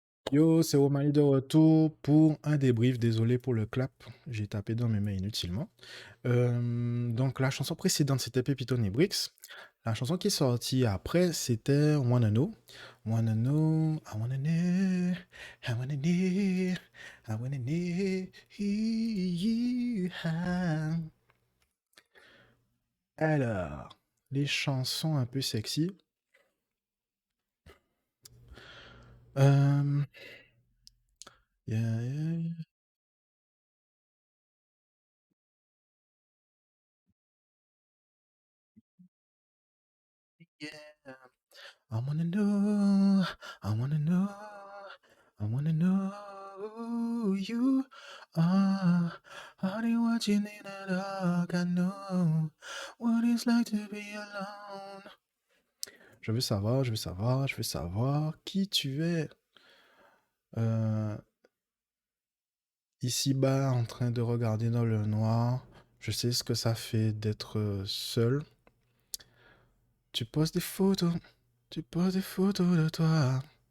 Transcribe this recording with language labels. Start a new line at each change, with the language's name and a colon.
French: Yo, c'est Romani de retour pour un débrief. Désolé pour le clap, j'ai tapé dans mes mains inutilement. Donc la chanson précédente c'était Pépito Bricks. La chanson qui est sortie après c'était Wanna Know.
English: Wanna Know, I wanna know, I wanna know, I wanna know who you are.
French: Alors, les chansons un peu sexy. Euh, yeah, yeah, yeah.
English: I wanna know, I wanna know, I wanna know who you are. Honey, what you need at all, I know what it's like to be alone.
French: Je veux savoir, je veux savoir, je veux savoir qui tu es. Euh, Ici-bas, en train de regarder dans le noir, je sais ce que ça fait d'être seul. Tu poses des photos, tu poses des photos de toi.